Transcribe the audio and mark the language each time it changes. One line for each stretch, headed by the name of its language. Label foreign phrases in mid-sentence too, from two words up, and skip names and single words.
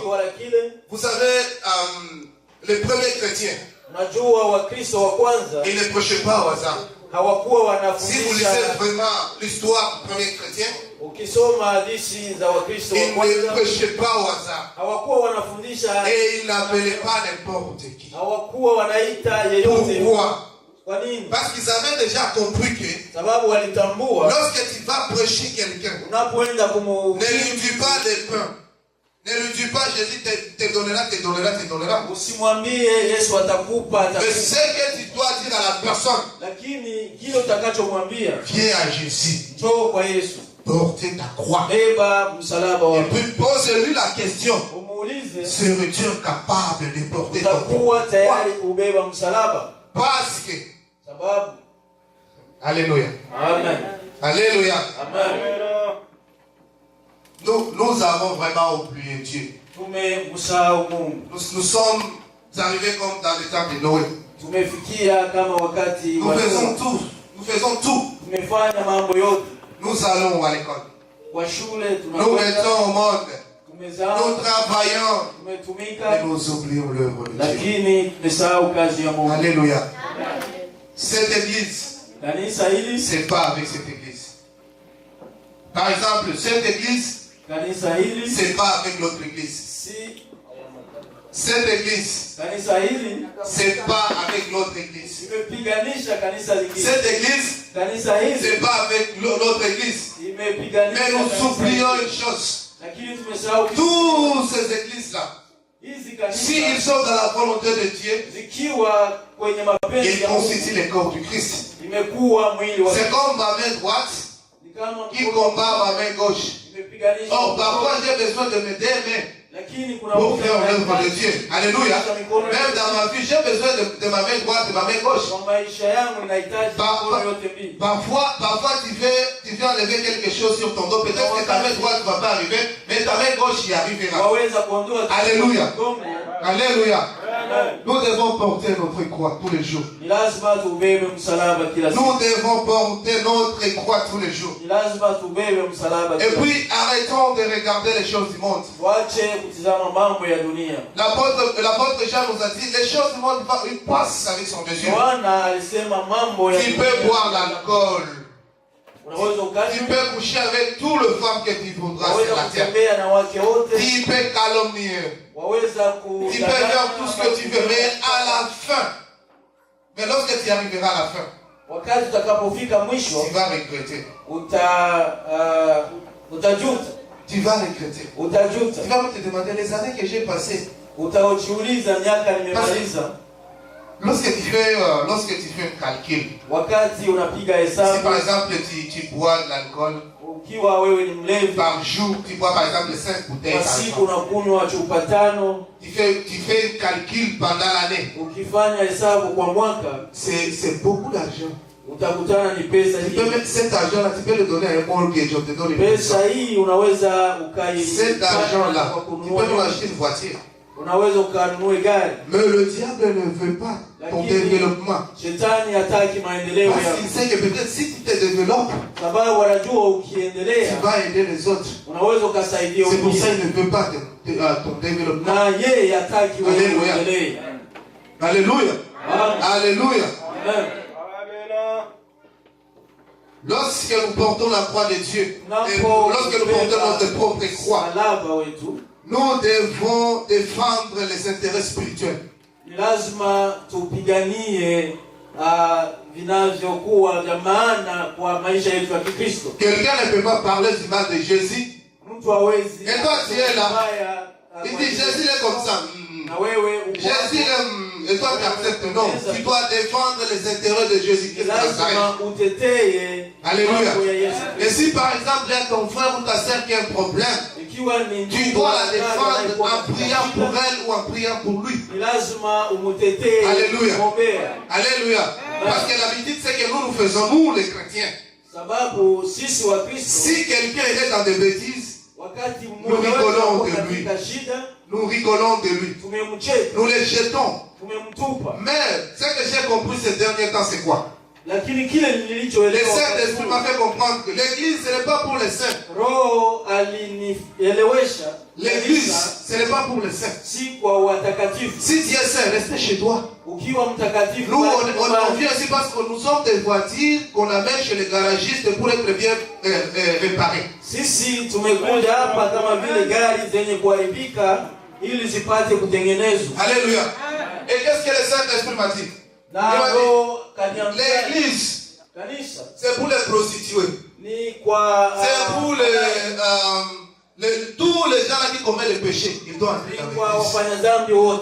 French: Vous savez, les premiers chrétiens, ils ne prêchaient pas au hasard. Si vous lisez vraiment l'histoire du premier chrétien, ils ne prêchaient pas au hasard. Et ils n'appelaient pas n'importe qui. Pourquoi?
Swahili: Kwa nini?
French: Parce qu'ils avaient déjà compris que
Swahili: Sababu walitambua
French: lorsque tu vas prêcher quelqu'un,
Swahili: unapoenda
French: ne lui dis pas des pains. Ne lui dis pas Jésus te donnera.
Swahili: Usimwambie Yesu atakupa.
French: Mais ce que tu dois dire à la personne,
Swahili: lakini kile utakachomwambia,
French: viens à Jésus.
Swahili: njoo kwa Yesu.
French: Portez ta croix.
Swahili: Beba msalaba
French: Et
Swahili: wako.
French: puis pose-lui la question.
Swahili: Umuulize,
French: serais-tu capable de porter ton
Swahili: utakuwa
French: croix?
Swahili: tayari kubeba msalaba?
French: Parce que
Swahili: Sababu.
French: Alléluia. Amen. Alléluia. Amen. Nous avons vraiment oublié Dieu.
Swahili: Tumemsahau Mungu.
French: Nous sommes arrivés comme dans le temps de Noé.
Swahili: Tumefikia kama wakati
French: Nous faisons tout. Nous faisons tout.
Swahili: Tumefanya mambo yote.
French: Nous allons à l'école.
Swahili: Kwa shule
French: Nous
Swahili: tunakwenda.
French: mettons au monde.
Swahili: Tumezaa.
French: Nous travaillons.
Swahili: Tumetumika.
French: Et nous oublions l'œuvre de Dieu.
Swahili: Lakini tumesahau kazi ya Mungu.
French: Alléluia. Cette église,
Swahili: Kanisa hili,
French: c'est pas avec cette église. Par exemple, cette église,
Swahili: kanisa hili,
French: c'est pas avec l'autre église.
Swahili: si
French: Cette église,
Swahili: kanisa hili,
French: c'est pas avec l'autre église.
Swahili: imepiganisha kanisa lingine.
French: Cette église,
Swahili: Kanisa hili,
French: c'est pas avec l'autre église.
Swahili: imepiganisha.
French: Mais nous
Swahili: kanisa
French: oublions
Swahili: lingine.
French: une chose.
Swahili: Lakini tumesahau
French: Toutes ces églises-là,
Swahili: hizi kanisa,
French: s'ils sont dans la volonté de Dieu,
Swahili: zikiwa kwenye mapenzi
French: ils
Swahili: ya Mungu,
French: constituent le corps du Christ.
Swahili: imekuwa mwili wa
French: C'est comme ma main droite
Swahili: ni kama
French: qui combat ma main gauche.
Swahili: imepiganisha.
French: Or, parfois, j'ai besoin de mes deux mains
Swahili: Lakini kuna
French: pour faire l'œuvre de Dieu. Alléluia. Même dans ma vie, j'ai besoin de ma main droite et de ma main gauche.
Swahili: kwa maisha yangu inahitaji mikono yote mbili.
French: Parfois tu veux enlever quelque chose sur ton dos. Peut-être que ta main droite ne va pas arriver, mais ta main gauche y arrivera.
Swahili: Waweza kuondoa.
French: Alléluia. Gongo. Alléluia. Amen. Nous devons porter notre croix tous les jours.
Swahili: Ni lazima tubebe msalaba kila siku.
French: Nous devons porter notre croix tous les jours.
Swahili: Ni lazima tubebe msalaba
French: Et
Swahili: kila
French: puis arrêtons de regarder les choses du monde.
Swahili: Wache kutizama mambo ya dunia.
French: L'apôtre Jean nous a dit, les choses du monde ils passent avec son désir.
Swahili: Yohana alisema mambo ya
French: Tu peux boire l'alcool.
Swahili: Unaweza
French: Tu
Swahili: ukanywa.
French: peux coucher avec tout le femme que tu voudras sur
Swahili: Waweza
French: la terre.
Swahili: kutembea na wake wote.
French: Tu peux calomnier.
Swahili: Waweza
French: Tu peux faire tout ce que tu veux, mais à la fin, mais lorsque tu arriveras à la fin,
Swahili: wakati utakapofika mwisho
French: tu vas regretter.
Swahili: utajuta.
French: Tu vas regretter.
Swahili: Utajuta.
French: Tu vas te demander les années que j'ai passées.
Swahili: Utajiuliza miaka nimemaliza.
French: Lorsque tu fais un calcul,
Swahili: Wakati unapiga
French: si
Swahili: hesabu,
French: par exemple tu bois de l'alcool,
Swahili: ukiwa wewe ni mlevi,
French: par jour, tu bois par exemple 5 bouteilles
Swahili: kwa
French: par
Swahili: siku
French: jour.
Swahili: unakunywa chupa 5,
French: Tu fais un calcul pendant l'année.
Swahili: ukifanya hesabu kwa mwaka,
French: C'est beaucoup d'argent.
Swahili: utakutana ni pesa
French: Tu peux
Swahili: hii.
French: mettre cet argent-là, tu peux le donner à un mortgage, on te donne une
Swahili: Pesa
French: maison.
Swahili: hii unaweza ukai
French: Cet argent-là,
Swahili: kwa
French: tu peux
Swahili: kununua,
French: nous acheter une voiture.
Swahili: unaweza ukanunue gari.
French: Mais le diable ne veut pas ton développement.
Swahili: Shetani hataki maendeleo
French: Parce
Swahili: ya,
French: qu'il sait que peut-être si tu te développes,
Swahili: sababu wanajua
French: tu
Swahili: ukiendelea
French: vas aider les autres.
Swahili: unaweza ukasaidia
French: C'est pour ça
Swahili: wengine,
French: qu'il ne veut pas ton développement.
Swahili: na yeye hataki wewe
French: Alléluia.
Swahili: uendelee.
French: Alléluia. Amen. Alléluia. Amen. Lorsque nous portons la croix de Dieu, et
Swahili: Napo
French: lorsque nous portons notre propre croix,
Swahili: msalaba wetu,
French: nous devons défendre les intérêts spirituels.
Swahili: ni lazima tupiganie vinavyokuwa vya maana kwa maisha yetu ya Kikristo.
French: Quelqu'un ne peut pas parler du mal de Jésus.
Swahili: Mtu hawezi.
French: Et toi, tu es là.
Swahili: Mbaya,
French: Il dit Jésus est comme ça.
Swahili: na wewe uko
French: Jésus est, et toi tu acceptes. Non, tu dois défendre les intérêts de Jésus-Christ de Nazareth.
Swahili: lazima utetee
French: Alléluia.
Swahili: mambo ya Yesu
French: Et
Swahili: Kristo.
French: si par exemple il y a ton frère ou ta soeur qui a un problème,
Swahili: Ikiwa ni
French: tu
Swahili: ndugu
French: dois la
Swahili: wa dada
French: défendre
Swahili: anayekuwa
French: en
Swahili: katika
French: priant
Swahili: shida,
French: pour elle ou en priant pour lui.
Swahili: ni lazima umutetee,
French: Alléluia.
Swahili: kumwombea.
French: Alléluia. Parce que l'habitude c'est que nous faisons, nous les chrétiens.
Swahili: Sababu sisi wa Kristo,
French: Si quelqu'un est dans des bêtises,
Swahili: wakati
French: nous
Swahili: mmoja
French: rigolons
Swahili: wetu
French: de
Swahili: ako
French: lui.
Swahili: katika shida,
French: nous rigolons de lui.
Swahili: tumemcheka,
French: Nous les jetons.
Swahili: tumemtupa.
French: Mais ce que j'ai compris ces derniers temps, c'est quoi?
Swahili: Lakini kile
French: Le
Swahili: nilichoelewa,
French: Saint-Esprit m'a fait comprendre que l'église, ce n'est pas pour les saints.
Swahili: Roho alinielewesha
French: L'église, ce n'est pas pour les saints.
Swahili: si kwa watakatifu.
French: Si tu es saint, reste chez toi.
Swahili: Ukiwa mtakatifu,
French: Nous,
Swahili: basi
French: on
Swahili: nyumbani.
French: vient ici parce que nous sommes des voitures qu'on amène chez les garagistes pour être bien réparées.
Swahili: Sisi tumekuja hapa kama vile gari zenye kuharibika ili zipate kutengenezwa.
French: Alléluia. Et qu'est-ce que le Saint-Esprit m'a dit? L'église, c'est pour les prostituées. C'est pour tous les gens qui commettent le péché. Ils doivent entrer dans l'église.